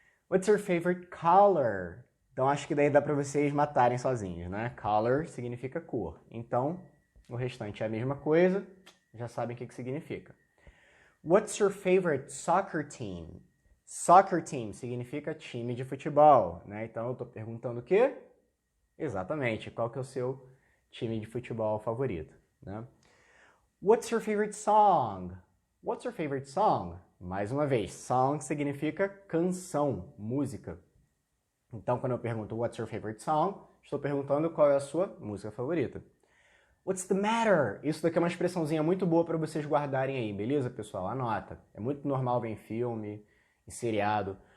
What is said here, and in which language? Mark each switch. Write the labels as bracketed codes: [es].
[en] What's your favorite color? [pt] Então, acho que daí dá para vocês matarem sozinhos, né? Color significa cor. Então, o restante é a mesma coisa, já sabem o que significa. [en] What's your favorite soccer team? [pt] Soccer team significa time de futebol, né? Então, eu estou perguntando o quê? Exatamente, qual que é o seu time de futebol favorito, né? [en] What's your favorite song? What's your favorite song? [pt] Mais uma vez, song significa canção, música. Então, quando eu pergunto [en] what's your favorite song, [pt] estou perguntando qual é a sua música favorita. [en] What's the matter? [pt] Isso daqui é uma expressãozinha muito boa para vocês guardarem aí, beleza, pessoal? Anota. É muito normal ver em filme, em seriado.